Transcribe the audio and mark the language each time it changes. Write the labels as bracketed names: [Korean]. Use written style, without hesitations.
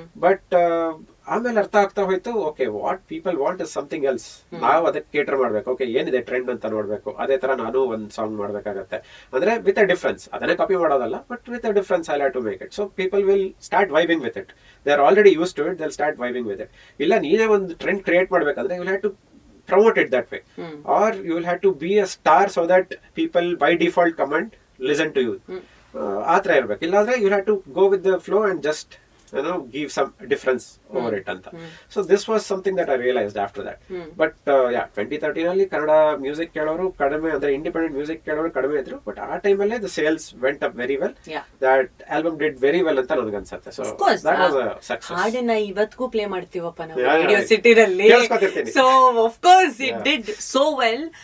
[English] but [Kannada] ಆಮೇಲೆ ಅರ್ಥ ಆಗ್ತಾ ಹೋಯ್ತು, [English] Okay, what people want is something else. [Kannada] ನಾವು ಅದಕ್ಕೆ ಕೇಟರ್ ಮಾಡ್ಬೇಕು. ಓಕೆ, ಏನಿದೆ ಟ್ರೆಂಡ್ ಅಂತ ನೋಡ್ಬೇಕು. ಅದೇ ತರ ನಾನು ಒಂದ್ ಸಾಂಗ್ ಮಾಡ್ಬೇಕಾಗತ್ತೆ. [English] ಅಂದ್ರೆ with a difference, [Kannada] ಅದನ್ನೇ ಕಾಪಿ ಮಾಡೋದಲ್ಲ, [English] But with a difference I have to make it. So people will start vibing with it. They are already use to it, they will start vibing with it. [Kannada] ಇಲ್ಲ, ನೀನೇ ಒಂದು trend create ಮಾಡ್ಬೇಕಂದ್ರೆ [English] You will have to promote it that way, or you will have to be a star so that people by default come and listen to you. [Kannada] ಆತರ ಇರ್ಬೇಕು. ಇಲ್ಲಾಂದ್ರೆ [English] you have to go with the flow and just give some difference over it ಅಂತ. So this was something that I realized after that. [Kannada] But 2013 ಅಲ್ಲಿ Kannada music ಕೇಳೋರು ಕಡಿಮೆ, ಅಂದ್ರೆ independent music ಕೇಳೋರು ಕಡಿಮೆ ಇದ್ರು. [English] But ಆ ಟೈಮಲ್ಲೇ the sales went up very well. That album did very well [Kannada] ಅಂತ ನನಗೆ ಅನ್ಸುತ್ತೆ. [English] So that was a success. [Kannada] ಹಾಡನ್ನ ಇವತ್ತಿಗೂ ಪ್ಲೇ ಮಾಡ್ತೀವಪ್ಪ ನಾವು radio ಸಿಟಿರಲ್ಲಿ. [English] So of course it did so well.